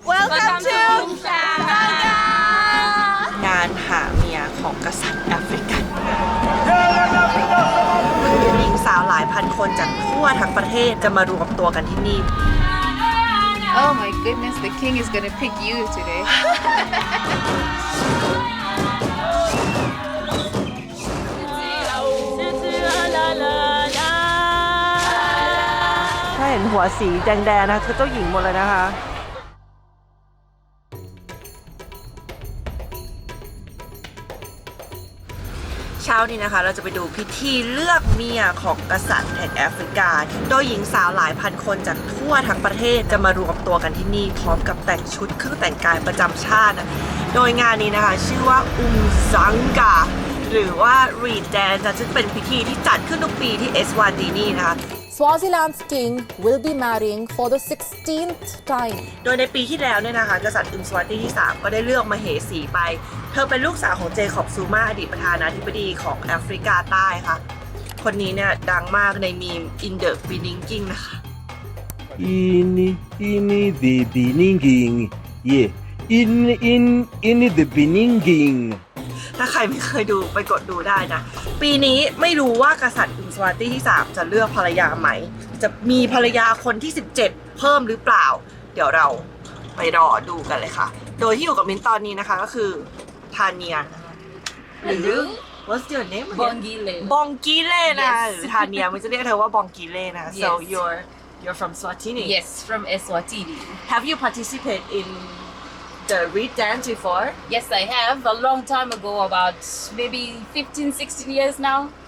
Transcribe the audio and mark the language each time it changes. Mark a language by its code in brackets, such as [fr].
[en] Welcome to [th] งานหาเมียของกษัตริย์แอฟริกันหญิงสาวหลายพันคนจากทั่วทั้งประเทศจะมารวมตัวกันที่นี่ [en] Oh my goodness, the king is gonna pick you today. [th] ถ้าเห็นหัวสีแดงๆนะคือเจ้าหญิงหมดเลยนะคะ เช้านี้นะคะเราจะไปดูพิธีเลือกเมียของกษัตริย์แห่งแอฟริกา โดยหญิงสาวหลายพันคนจากทั่วทั้งประเทศจะมารวมตัวกันที่นี่พร้อมกับแต่งชุดเครื่องแต่งกายประจำชาตินะโดยงานนี้นะคะชื่อว่าซังกาหรือว่า Reed Dance ซึ่งเป็นพิธีที่จัดขึ้นทุกปีที่เอสวาตินีนะคะ [en] Swaziland's king will be marrying for the 16th time. [th] โดยในปีที่แล้วเนี่ยนะคะกษัตริย์อึมสวาตีที่ 3 ก็ได้เลือกมเหสีไปเธอเป็นลูกสาวของเจคอบซูมาอดีตประธานาธิบดีของแอฟริกาใต้ค่ะคนนี้เนี่ยดังมากในมีม In the Beginning นะคะ [en] In the beginning, yeah. In the beginning. [th] ถ้าใครไม่เคยดูไปกดดูได้นะปีนี้ไม่รู้ว่ากษัตริย์อึมสวาตีที่ 3 จะเลือกภรรยาไหมจะมีภรรยาคนที่ 17 เพิ่มหรือเปล่าเดี๋ยวเราไปรอดูกันเลยค่ะโดยที่อยู่กับมิ้นตอนนี้นะคะก็คือทาเนียหรือ [en] What's your name Bongile. [th] บองกีเล่นะหรือทาเนียมันจะเรียกเธอว่าบองกีเล่นะ [en] so you're from Swatini Yes, from Eswatini. have you participated in the Reed Dance before Yes, I have. A long time ago, about maybe 15, 16 years now.